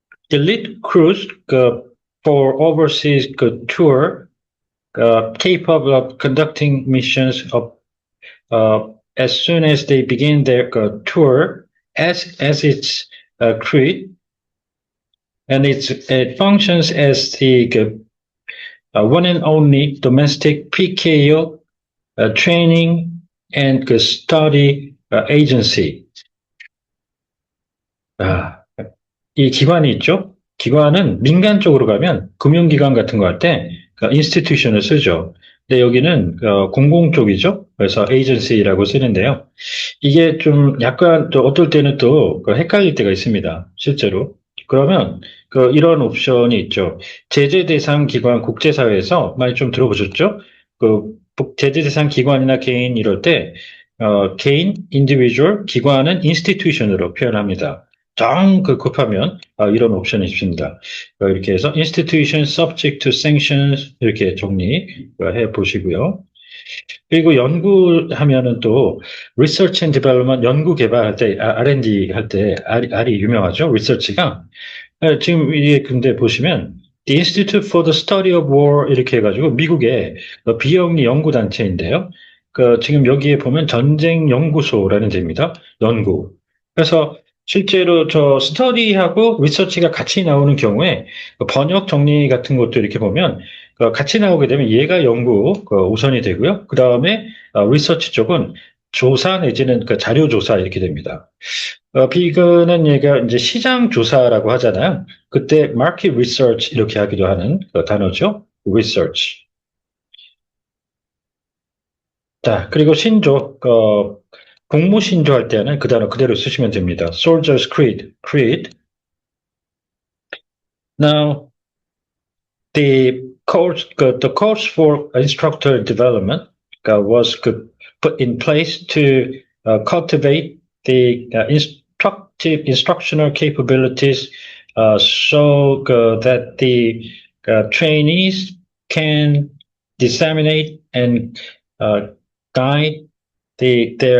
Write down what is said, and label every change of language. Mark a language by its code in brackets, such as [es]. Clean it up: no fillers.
[en] elite crews for overseas tour, capable of conducting missions as soon as they begin their tour, as its creed, and it functions as the one and only domestic PKO training and study agency. [ko] 이 기관이 있죠? 기관은 민간 쪽으로 가면 금융기관 같은 거 할 때 institution을 쓰죠. 근데 여기는 공공 쪽이죠. 그래서 agency라고 쓰는데요. 이게 좀 약간 또 어떨 때는 또 헷갈릴 때가 있습니다. 실제로. 그러면 이런 옵션이 있죠. 제재 대상 기관 국제사회에서 많이 좀 들어보셨죠? 제재 대상 기관이나 개인 이럴 때 개인, individual, 기관은 institution으로 표현합니다. 급하면 이런 옵션이 있습니다. 이렇게 해서 [en] institution subject to sanctions [ko] 이렇게 정리해 보시고요. 그리고 연구하면은 또 [en] research and development [ko] 연구 개발할 때 R&D 할 때 R이 유명하죠. research가 지금 이게 근데 보시면 The Institute for the Study of War 이렇게 해가지고 미국의 비영리 연구단체인데요. 지금 여기에 보면 전쟁 연구소라는 데입니다. 연구. 그래서 실제로 저 스터디하고 리서치가 같이 나오는 경우에 번역 정리 같은 것도 이렇게 보면 같이 나오게 되면 얘가 연구 우선이 되고요. 그 다음에 리서치 쪽은 조사 내지는 자료 조사 이렇게 됩니다. 비근은 얘가 이제 시장 조사라고 하잖아요. 그때 [en] market research [ko] 이렇게 하기도 하는 그 단어죠. [en] research. [ko] 자, 그리고 신조, 공무 신조할 때는 그 단어 그대로 쓰시면 됩니다. [en] Soldier's Creed, Creed. Now, the course for instructor development was put in place to cultivate the instructional capabilities so that the trainees can disseminate and guide the